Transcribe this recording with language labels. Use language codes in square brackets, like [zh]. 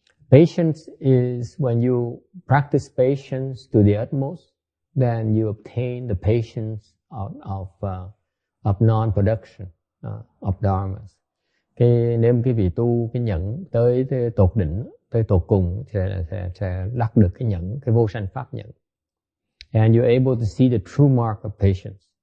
[en] Patience is when you practice patience to the utmost, then you obtain the patience of non-production of dharmas. [vi] Nếu cái vị tu cái nhẫn tới tột đỉnh, tới tột cùng sẽ đắc được cái nhẫn, cái vô sanh pháp nhẫn. [en] And you're able to see the true mark of patience.